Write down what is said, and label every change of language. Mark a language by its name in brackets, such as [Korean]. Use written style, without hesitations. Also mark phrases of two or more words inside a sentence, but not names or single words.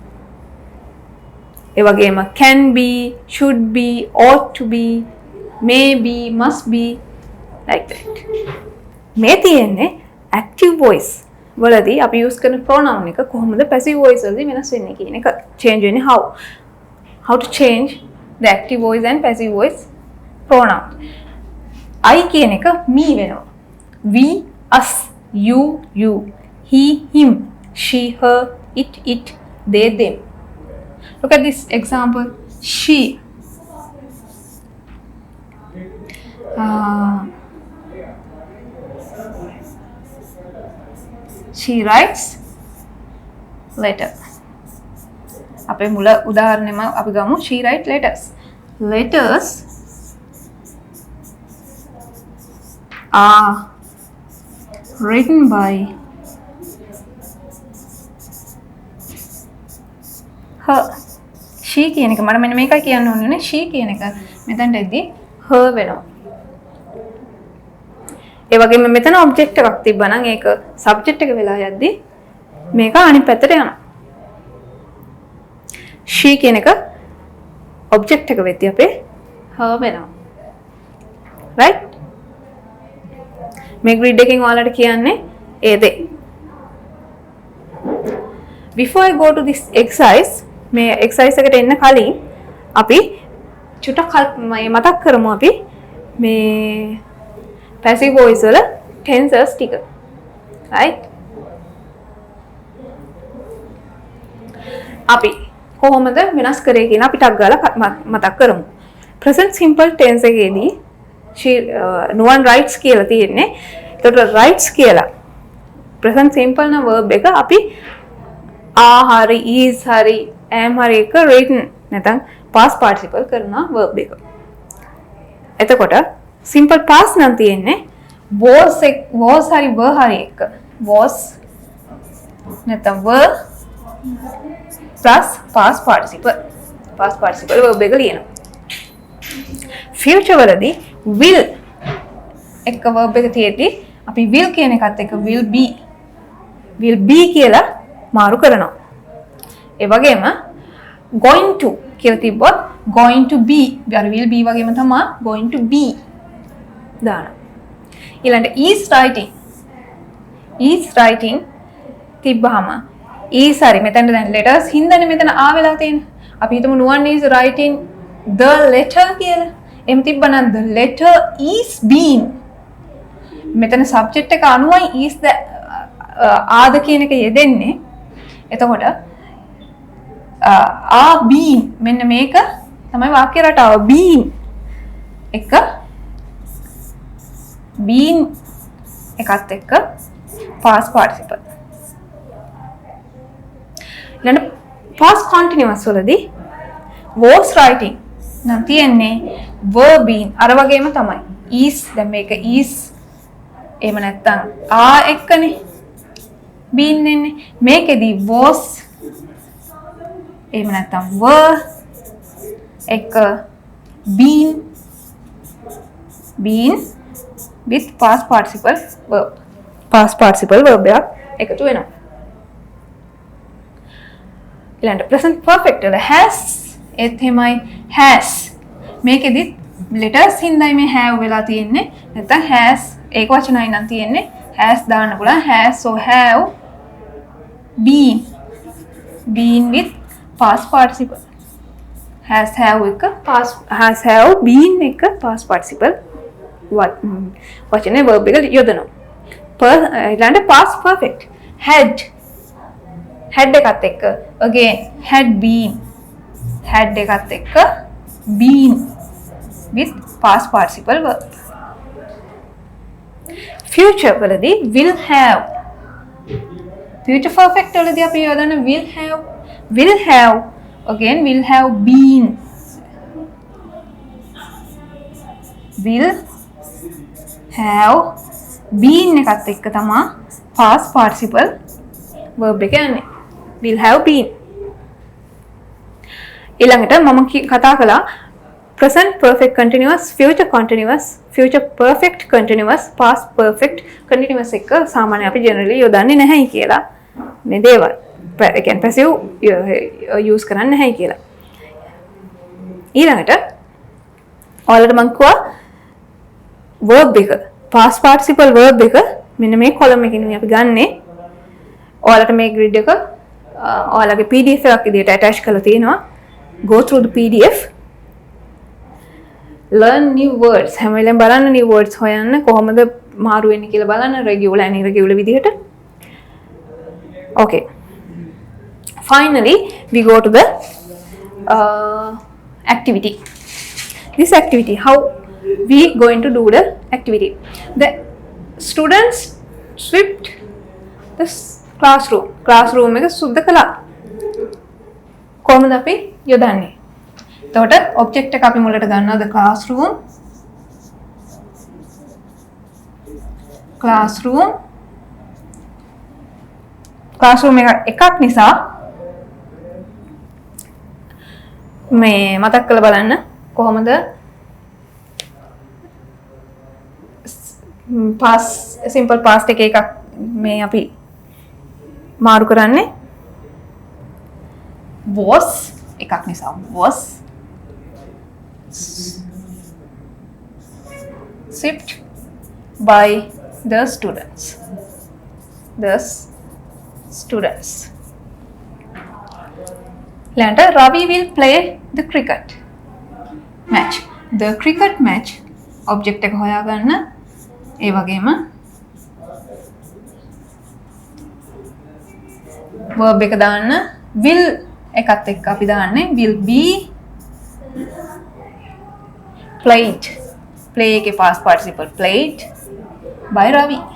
[Sinhala] ඒ වගේම [English] can be, should be, ought to be, may be, must be, like that. [Sinhala] මේ තියෙන්නේ [English] active voice [Sinhala] වලදී අපි use කරන pronoun එක කොහොමද [English] passive voice [Sinhala] වලදී වෙනස් වෙන්නේ කියන එක. [English] change වෙන්නේ how to change the active voice and passive voice pronoun. [Sinhala] I කියන එක me වෙනවා. [English] we, us, you, he, him, she, her, it, they, them. Look at this example. She she writes letter. [Sinhala] අපේ මුල උදාහරණෙම අපි ගමු [English] she write letters. Letters are written by her. [Sinhala] she කියන එක මම මෙන්න මේකයි කියන්න ඕනේ. she කියන එක මෙතනට එද්දි her වෙනවා. ඒ වගේම මෙතන ඔබ්ජෙක්ට් එකක් තිබ්බා නම් ඒක සබ්ජෙක්ට් එක වෙලා යද්දි මේක අනිත් පැත්තට යනවා. she කියන එක ඔබ්ජෙක්ට් එක වෙද්දි අපේ her වෙනවා. right? මේ grid එකෙන් ඔයාලට කියන්නේ ඒ දේ. [English] before I go to this exercise [Sinhala] මේ exercise එකට එන්න කලින් අපි චුට්ටක් මතක් කරමු අපි මේ [English] passive voice [Sinhala] වල tenses ටික. [English] right? [Sinhala] අපි කොහොමද වෙනස් කරේ කියලා අපි ටක් ගාලා මතක් කරමු. [English] present simple tense [Sinhala] එකේදී [English] no one writes [Sinhala] කියලා තියෙන්නේ. ඒකට writes කියලා [English] present simple [Sinhala] න verb එක අපි are hari is hari am hari එක written නැත්නම් [English] past participle [Sinhala] කරන verb එක. එතකොට [English] simple past [Sinhala] නම් තියෙන්නේ was hari were hari එක. was නැත්නම් were plus [English] past participle verb [Sinhala] එක ලියනවා. future වලදී will එක verb එක තියෙද්දි අපි will කියන එකත් එක්ක [English] will be [Sinhala] කියලා මාරු කරනවා. ඒ වගේම [English] going to [Sinhala] කියලා තිබ්බොත් [English] going to be [Sinhala] අර [English] will be [Sinhala] වගේම තමයි [English] going to be [Sinhala] දානවා. ඊළඟට [English] is writing [Sinhala] තිබ්බහම is හරි මෙතන දැන් letters හින්දානේ මෙතන ආ වෙලා තියෙන්නේ. අපි හිතමු [English] no one is writing the letter [Sinhala] කියලා. එහෙම තිබ්බනම් [English] the letter is being [Sinhala] මෙතන subject එක අනුවයි is the ආද කියන එක යෙදෙන්නේ. එතකොට [English] are being [Sinhala] මෙන්න මේක තමයි වාක්‍ය රටාව. being එක being එකත් එක්ක [English] past participle. [Sinhala] ඊළඟ [English] past continuous [Sinhala] වලදී [English] was writing [Sinhala] නම් තියෙන්නේ [English] were being [Sinhala] අර වගේම තමයි. is දැන් මේක is එහෙම නැත්නම් are එක්කනේ being එන්නේ. මේකෙදි was එහෙම නැත්නම් were එක [English] been with past participle verb [Sinhala] එකක් එකතු වෙනවා. ඊළඟට [English] present perfect [Sinhala] වල has ඒත් එහෙමයි has මේකෙදි letters හින්දායි මේ have වෙලා තියෙන්නේ. නැත්නම් has ඒක වචනයි නම් තියෙන්නේ has දාන්න පුළුවන්. [English] has so have been with past participle. has have been [Sinhala] එක [English] past participle [Sinhala] වචනේ verb එක යොදනවා. [English] ඊළඟට past perfect had [Sinhala] එකත් එක්ක [English] again had [Sinhala] එකත් එක්ක [English] been with past participle verb. future වලදී will have future perfect [Sinhala] වලදී අපි යොදන [English] will have again will have been [Sinhala] එකත් එක්ක තමයි [English] past participle verb [Sinhala] එක යන්නේ. [English] will have been. [Sinhala] ඊළඟට මම කතා කළා [English] present perfect continuous, future continuous, future perfect continuous, [Sinhala] past perfect continuous එක සාමාන්‍යයෙන් අපි generally යොදන්නේ නැහැයි කියලා. මේ දේවල් ඒ කියන්නේ passive use කරන්නේ නැහැයි කියලා. ඊළඟට ඔයාලට මම කිව්වා verb එක [English] past participle verb [Sinhala] එක මෙන්න මේ column එකකින් අපි ගන්නෙ. ඔයාලට මේ grid එක ඔයාලගේ PDF එකක් විදිහට attach කරලා තියෙනවා. [English] go through the PDF. learn new words. [Sinhala] හැම වෙලේම බලන්න [English] new words [Sinhala] හොයන්න කොහොමද මාරු වෙන්නේ කියලා බලන්න [English] regular and irregular [Sinhala] විදිහට. [English] okay. Finally, we go to the activity. This activity, how we going to do the activity? The students swept the classroom [Sinhala] එක සුද්ධ කළා. කොහොමද අපි යොදන්නේ? එතකොට object එක අපි මුලට ගන්නවා [English] the classroom [Sinhala] එකක් නිසා මේ මතක් කරලා බලන්න කොහොමද [English] simple past [Sinhala] එකක් මේ අපි මාරු කරන්නේ was එකක් නිසා was [English] shipped by the students later Ravi will play the cricket match object [Sinhala] එක හොයාගන්න ඒ වගේම [English] verb [Sinhala] එක දාන්න [English] will [Sinhala] එකත් එක්ක අපි දාන්නේ [English] will be played play එකේ past participle played by Ravi.